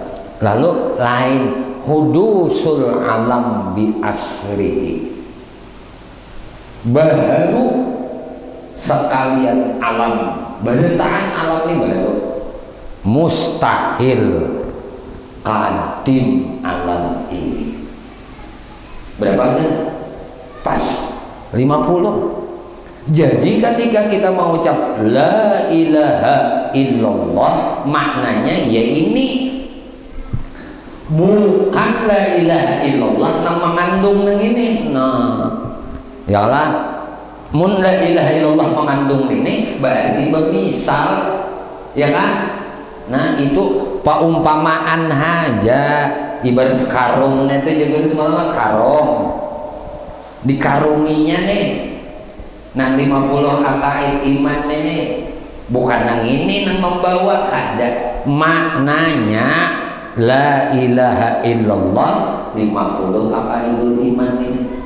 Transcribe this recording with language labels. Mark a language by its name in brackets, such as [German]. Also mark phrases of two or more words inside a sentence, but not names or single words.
[Indonesian] Lalu lain [Arabic] hudusul alam bi asrihi, [Indonesian] baru sekalian alam, beritaan alam ini baru mustahil kadim alam ini. Berapa nya? Pas 50. Jadi ketika kita mau ucap [Arabic] la ilaha illallah, [Indonesian] maknanya ya ini bukan [Arabic] la ilaha illallah [Indonesian] yang mengandung yang ini. Nah ya lah, [Banjar] mun [Arabic] la ilaha illallah [Banjar] mengandung ini berarti bemisal, ya kan? [Indonesian] Nah itu paumpamaan aja, ibarat karung itu juga semalam karung dikarunginya nih. Nah 50 [Arabic] akaid iman [Indonesian] ini bukan yang ini yang membawa, ada maknanya [Arabic] la ilaha illallah [Indonesian] 50 [Arabic] akaidul iman [Indonesian] ini.